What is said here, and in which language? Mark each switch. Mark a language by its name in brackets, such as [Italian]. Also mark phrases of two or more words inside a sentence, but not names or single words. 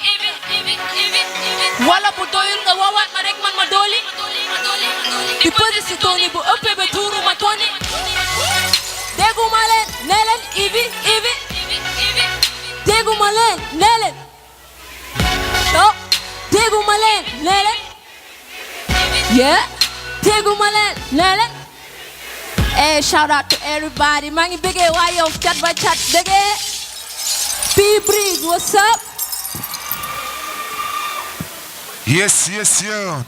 [Wolof] wala bu doyul nga woowaat ma rek man ma dooli di pesé si tooni bu ëppee ba tuuru ma tooni dégguma leen nee leen Ivi dégguma leen nee leen non dégguma leen nee leen yeah dégguma leen nee leen [English] hey shout out to everybody [Wolof] maa ngi bëggee waa Yoff cat ba cat bëggee P-Bridge [English] what's up Yes.